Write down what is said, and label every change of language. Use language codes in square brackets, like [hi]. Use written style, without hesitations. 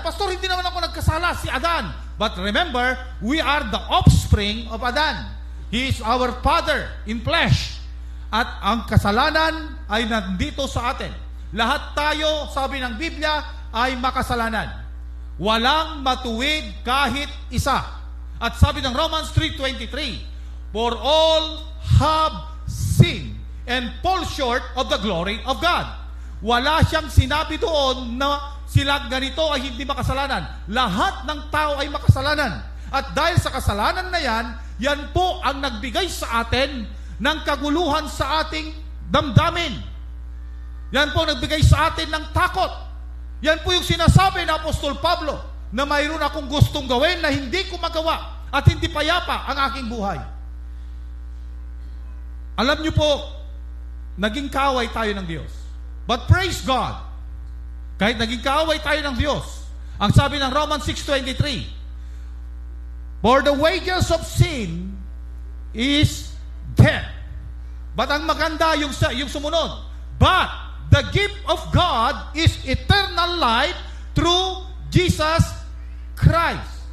[tl] Pastor, hindi naman ako nagkasala, si Adan. [en] But remember, we are the offspring of Adan. He is our father in flesh. [tl] At ang kasalanan ay nandito sa atin. Lahat tayo, sabi ng Biblia, ay makasalanan. Walang matuwid kahit isa. At sabi ng [en] Romans 3:23, for all have sinned and fall short of the glory of God. [tl] Wala siyang sinabi doon na sila ganito ay hindi makasalanan. Lahat ng tao ay makasalanan. At dahil sa kasalanan na yan, yan po ang nagbigay sa atin ng kaguluhan sa ating damdamin. Yan po nagbigay sa atin ng takot. Yan po yung sinasabi ng Apostol Pablo na mayroon akong gustong gawin na hindi ko magawa at hindi payapa ang aking buhay. Alam niyo po, naging kaaway tayo ng Diyos. [en] But praise God, [tl] kahit naging kaaway tayo ng Diyos, ang sabi ng [en] Romans 6:23, for the wages of sin is death. [tl] But ang maganda yung sumunod. [en] But the gift of God is eternal life through Jesus Christ.